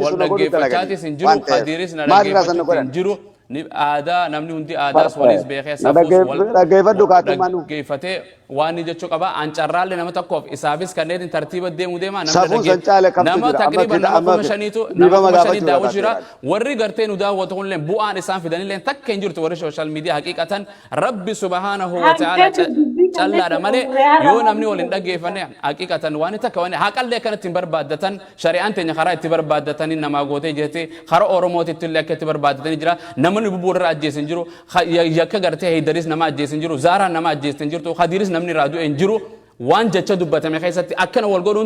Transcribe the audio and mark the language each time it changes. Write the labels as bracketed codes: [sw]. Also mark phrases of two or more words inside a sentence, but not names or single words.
[om] wal dhaggeeffachaatis hin jiru qadiiris na dhaggeeffachaatis hin jiru ni aadaa namni hundi aadaas waliis beekee safuus wal dhaggeeffatee waan ni jechuu qaba ancarraalle nama tokkoof isaafis kanneen tartiiba deemuu deema nama taqriban nama 5 daawwatu jira warri gartee nu daawwatu kunillee bu'aan isaan fidanillee takka hin jirtu warri [en] social media [om] haqiiqatan rabbi [ar] سبحانه وتعالى [om] callaadha malee yoo namni wal hin dhaggeeffanne haqiiqatan waan takka waan haqallee kanatti hin barbaaddatan shari'aan teenya karaa itti barbaaddatanii namaa gootee jettee karaa oromootitti illee akka itti barbaaddatanii jira namni bubbuurra ajjeesin jiru yakka gartee Haydaris nama ajjeesin jiru Zaaraan nama ajjeesin jirtu Khadiris namni raaduu en jiru waan jecha dubbatame keessatti akkana wal godhuun